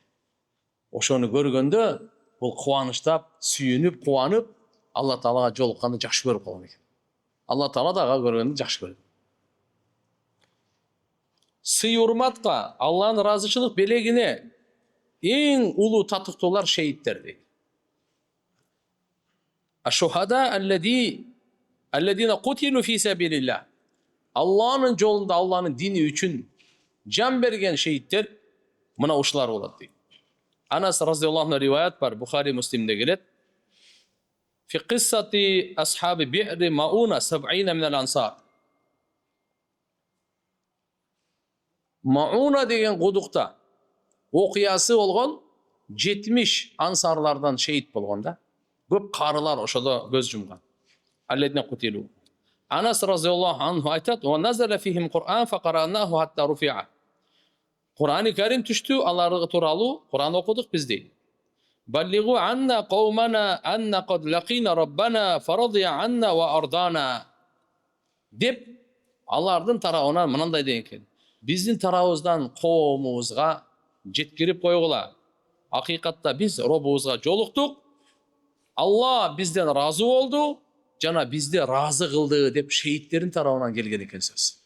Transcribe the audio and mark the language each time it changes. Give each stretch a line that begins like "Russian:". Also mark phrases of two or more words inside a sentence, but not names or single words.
Kyrgyz: Ошону көргөндө бул кубанычтап, сүйүнүп, кубанып, Алла Таалага жолукканды жакшы көрүп калган экен. Алла Таала да ага көргөндү жакшы көрөт. Сый урматка, Алланын ыраазычылык белегине эң улуу татыктуулар шейиттер дейт.
Arabic: الشهداء الذين قتلوا في سبيل الله.
Kyrgyz: Алланын жолунда, Алланын дини үчүн жан берген шейиттер мына ушулар болот дейт. Анас
Arabic: رضي الله عنه
Kyrgyz: риваят бар, Бухари, Муслимде келет.
Arabic: في قصة أصحاب بئر معونة 70 من الأنصار.
Kyrgyz: Мауна деген кудукта окуясы болгон 70 ансарлардан шейит болгон да. Көп карылар ошодо көз жумган.
Arabic: الذين قتلوا. Анас رضي الله عنه айтат: "ونزل فيهم قرآن فقرأناه حتى رفع."
Kyrgyz: Кур'ани Карим түштү, аларга тууралуу Кур'ан окудук биз дейт.
Arabic: بلغوا عنا قومنا أنا قد لقينا ربنا فرضي عنا وأرضانا.
Kyrgyz: Деп алардын тарабынан мынандай деген экен. Биздин тарабыбыздан коомубузга жеткирип койгула. Акыйкатта биз робубузга жолуктук. Алла бизден разы болду, жана бизди разы кылды деп шейиттердин тарабынан келген экен сөз.